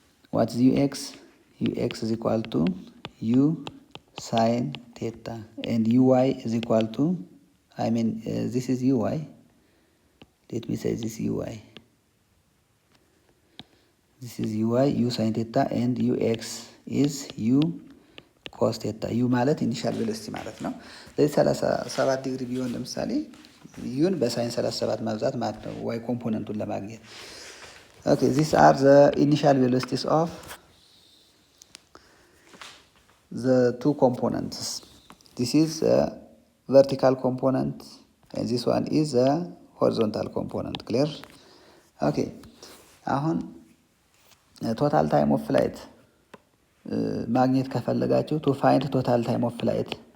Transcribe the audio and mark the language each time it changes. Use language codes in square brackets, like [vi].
[en] What is ux? Ux is equal to u sine theta, and ui is equal to, this is ui. Let me say this ui. This is ui, u sine theta, and ux is u cos theta. [am] u ማለት ኢኒሻል ቬሎሲቲ ማለት ነው። ስለዚህ 37 ዲግሪ ቢሆን ለምሳሌ ዩን በሳይን 37 ማብዛት ማለት ነው ዋይ ኮምፖነንቱን ለማግኘት። ኦኬ [en] these are the initial velocities of the two components. This is a vertical component and this one is a horizontal component. Clear? Okay. [am] አሁን [en] ቶታል ታይም ኦፍ ፍላይት [am] ማግኘት ከፈለጋችሁ [en] ቱ ፋይንድ ቶታል ታይም ኦፍ ፍላይት